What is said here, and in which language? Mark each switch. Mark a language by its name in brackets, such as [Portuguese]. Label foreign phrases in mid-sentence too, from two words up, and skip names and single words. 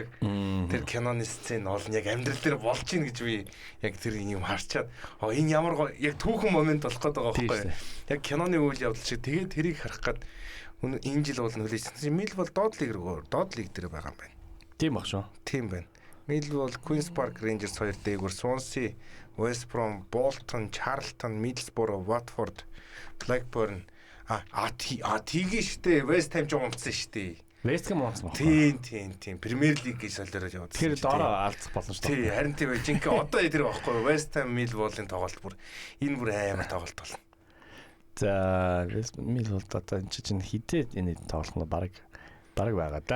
[Mongolian] Тэр киноны сцен бол яг амьдрал дээр болж ийн гэж би яг тэр юм харчаад энэ ямар яг түүхэн момент болох гээд байгаа байхгүй. Яг киноны үйл явдал шиг тэгээд тэрийг харах гээд энэ жил бол нөлөөсөн. Millwall доод лиг дээр байгаа юм байна. Тийм баг шүү. Тийм байна. Millwall, Queen's Park Rangers 2 дээгүүр, Swansea, West Brom, Bolton, Charlton, Middlesbrough, Watford, Blackburn тийгээ штэ West Ham ч унтсан штэ. West Ham унтсан баг. Тийм. Premier League гэж солиорож яваад. Тэр доороо алдах болно шүү дээ. Тийм, харин тийм бай. Жинхэнэ одоо тэр байхгүй. West Ham Millwall-ын тоглолт бүр энэ бүр амар тоглолт болно. За Millwall одоо энэ чинь хідээд энэ тоглох нь баг байгаа да.